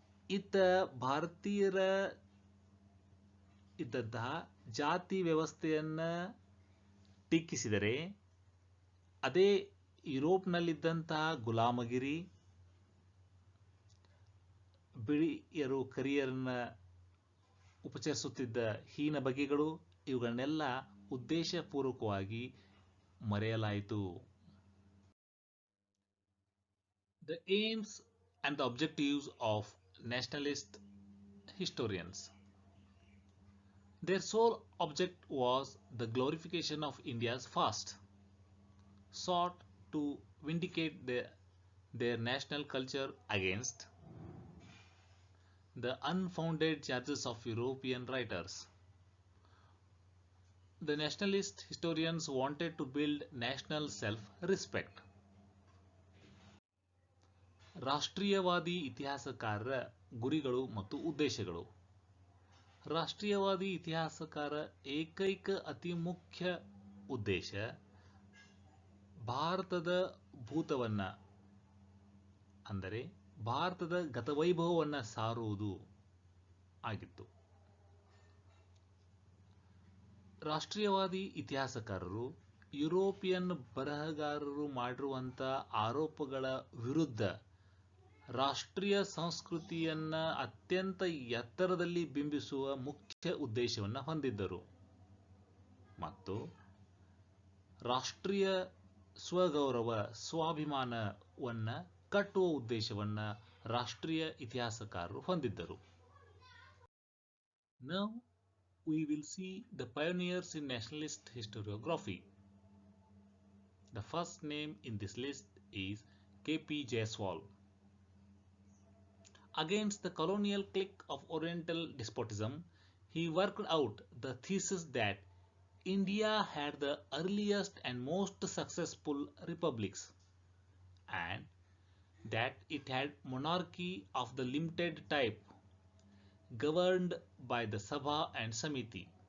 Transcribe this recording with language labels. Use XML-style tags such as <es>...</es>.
<kn>ಇತ್ತ ಭಾರತೀಯರ ಇದ್ದಂತಹ ಜಾತಿ ವ್ಯವಸ್ಥೆಯನ್ನು ಟೀಕಿಸಿದರೆ, ಅದೇ ಯುರೋಪ್ನಲ್ಲಿದ್ದಂತಹ ಗುಲಾಮಗಿರಿ, ಬಿಳಿಯರು ಕರಿಯರನ್ನ ಉಪಚರಿಸುತ್ತಿದ್ದ ಹೀನ ಬಗೆಗಳು, ಇವುಗಳನ್ನೆಲ್ಲ ಉದ್ದೇಶಪೂರ್ವಕವಾಗಿ ಮರೆಯಲಾಯಿತು.</kn> <en>The aims and the objectives of nationalist historians. Their sole object was the glorification of India's past, sought to vindicate their national culture against the unfounded charges of European writers. The nationalist historians wanted to build national self-respect.</en> <kn>ರಾಷ್ಟ್ರೀಯವಾದಿ ಇತಿಹಾಸಕಾರರ ಗುರಿಗಳು ಮತ್ತು ಉದ್ದೇಶಗಳು. ರಾಷ್ಟ್ರೀಯವಾದಿ ಇತಿಹಾಸಕಾರ ಏಕೈಕ ಅತಿ ಮುಖ್ಯ ಉದ್ದೇಶ ಭಾರತದ ಭೂತವನ್ನ, ಅಂದರೆ ಭಾರತದ ಗತವೈಭವವನ್ನು ಸಾರುವುದು ಆಗಿತ್ತು. ರಾಷ್ಟ್ರೀಯವಾದಿ ಇತಿಹಾಸಕಾರರು ಯುರೋಪಿಯನ್ ಬರಹಗಾರರು ಮಾಡಿರುವಂಥ ಆರೋಪಗಳ ವಿರುದ್ಧ ರಾಷ್ಟ್ರೀಯ ಸಂಸ್ಕೃತಿಯನ್ನ ಅತ್ಯಂತ ಎತ್ತರದಲ್ಲಿ ಬಿಂಬಿಸುವ ಮುಖ್ಯ ಉದ್ದೇಶವನ್ನು ಹೊಂದಿದ್ದರು ಮತ್ತು ರಾಷ್ಟ್ರೀಯ ಸ್ವಗೌರವ, ಸ್ವಾಭಿಮಾನವನ್ನು ಕಟ್ಟುವ ಉದ್ದೇಶವನ್ನು ರಾಷ್ಟ್ರೀಯ ಇತಿಹಾಸಕಾರರು ಹೊಂದಿದ್ದರು.</kn> <en>Now we will see the pioneers in nationalist historiography. The first name in this list is K.P. Jaiswal. Against the colonial clique of Oriental despotism, he worked out the thesis that India had the earliest and most successful republics, and that it had monarchy of the limited type governed by the Sabha and Samiti.</en>